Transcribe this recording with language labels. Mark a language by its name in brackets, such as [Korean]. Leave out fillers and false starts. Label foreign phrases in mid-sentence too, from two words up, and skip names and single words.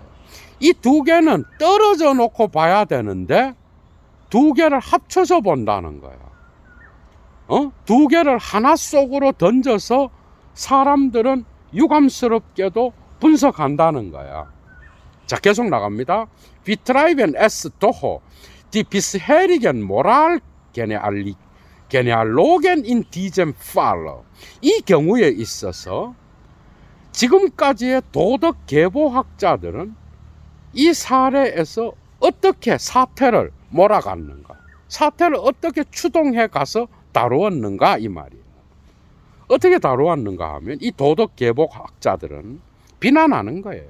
[Korean] 이 두 개는 떨어져 놓고 봐야 되는데 두 개를 합쳐서 본다는 거야. 두 개를 하나 속으로 던져서 사람들은 유감스럽게도 분석한다는 거야. 자, 계속 나갑니다. [German] Wir treiben es doch, die bisherigen Moralgenealogen in diesem Fall. [Korean] 이 경우에 있어서 지금까지의 도덕 계보학자들은 이 사례에서 어떻게 사태를 몰아갔는가, 사태를 어떻게 추동해 가서 다루었는가, 이 말이에요. 어떻게 다루었는가 하면 이 도덕 계보학자들은 비난하는 거예요.